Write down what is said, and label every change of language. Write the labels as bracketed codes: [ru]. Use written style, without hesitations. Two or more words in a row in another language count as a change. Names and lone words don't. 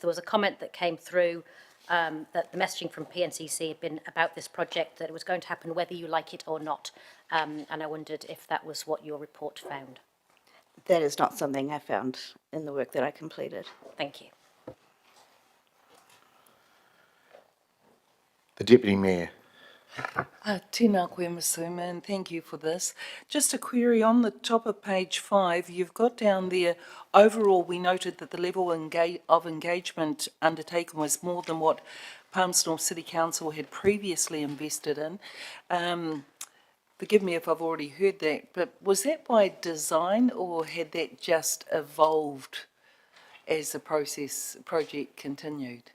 [en] There was a comment that came through that the messaging from PNCC had been about this project, that it was going to happen whether you like it or not. And I wondered if that was what your report found. That is not something I found in the work that I completed. Thank you. The Deputy Mayor. [mi] Tēnā koe, Masuma, [en] and thank you for this. Just a query on the top of page 5, you've got down there, overall we noted that the level of engagement undertaken was more than what Palmerston City Council had previously invested in. Forgive me if I've already heard that, but was that by design or had that just evolved as the project continued?